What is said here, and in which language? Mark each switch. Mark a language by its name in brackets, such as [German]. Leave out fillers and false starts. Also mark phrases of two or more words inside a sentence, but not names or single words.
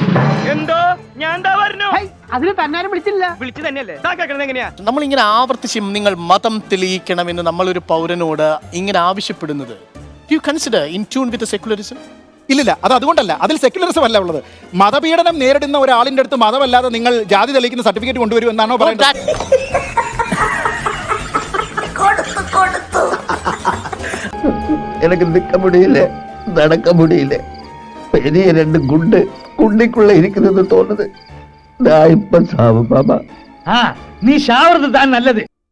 [Malayalam] നമ്മളിങ്ങനെ ആവർത്തിച്ച് നിങ്ങൾ മതം തെളിയിക്കണമെന്ന് നമ്മളൊരു പൗരനോട് ഇങ്ങനെ ആവശ്യപ്പെടുന്നത് [English] you consider in tune with secularism? [Malayalam] ഇല്ലില്ല, അത് അതുകൊണ്ടല്ല. അതിൽ സെക്യുലറിസം അല്ല ഉള്ളത്. മതപീഡനം നേരിടുന്ന ഒരാളിന്റെ അടുത്ത് മതമല്ലാതെ നിങ്ങൾ ജാതി തെളിയിക്കുന്ന സർട്ടിഫിക്കറ്റ് കൊണ്ടുവരും എന്നാണോ പറയുന്നത്? [Tamil] எனக்கு நிற்க முடியல, நடக்க முடியல. பெரிய 2 குண்டிக்குள்ள இருக்குதுன்னு தோணுது. நான் இப்ப சாவு பாபா. நீ ஷாவறது தான் நல்லது.